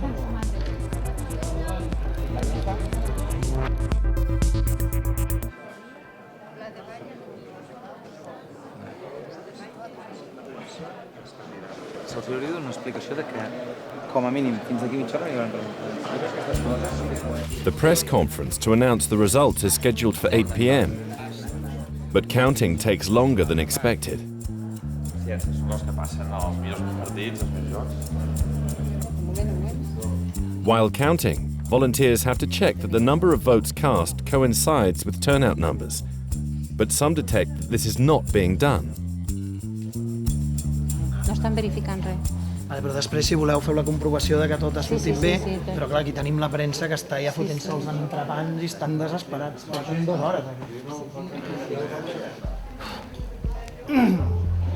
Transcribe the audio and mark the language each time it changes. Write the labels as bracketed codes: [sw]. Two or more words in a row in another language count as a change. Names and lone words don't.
[ca] Se'ls hauria de donar una explicació de que, com a mínim, fins d'aquí mitja hora hi hauran resultats. [en] The press conference to announce the results is scheduled for 8 p.m. But counting takes longer than expected. [ca] Sí, són els que passen als millors partits, als millors jocs. [en] While counting, volunteers have to check that the number of votes cast coincides with turnout numbers. But some detect that this is not being done. [ca] No estan verificant res. Vale, però després, si voleu, feu la comprovació de que tot ha sortit bé, però clar, aquí tenim la premsa que està ja fotent-se els entrepans i estan desesperats. Són 2 hores aquí.